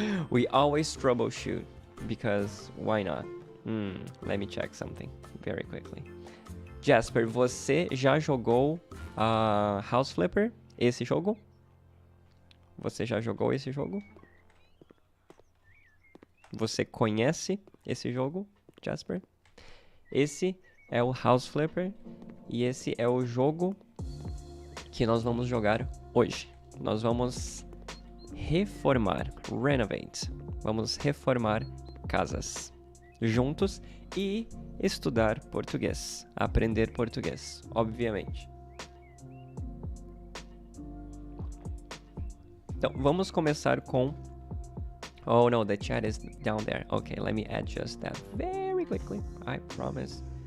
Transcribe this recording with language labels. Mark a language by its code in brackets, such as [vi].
[en] We always troubleshoot. Because why not? Let me check something very quickly. [pt] Jasper, você já jogou House Flipper? Esse jogo? Você já jogou esse jogo? Você conhece esse jogo, Jasper? Esse é o House Flipper e esse é o jogo que nós vamos jogar hoje. Nós vamos reformar, [en] renovate. [pt] Vamos reformar casas juntos e estudar português, aprender português, obviamente. Então, vamos começar com... [en] Oh no, the chat is down there. Okay, let me adjust that very quickly, I promise.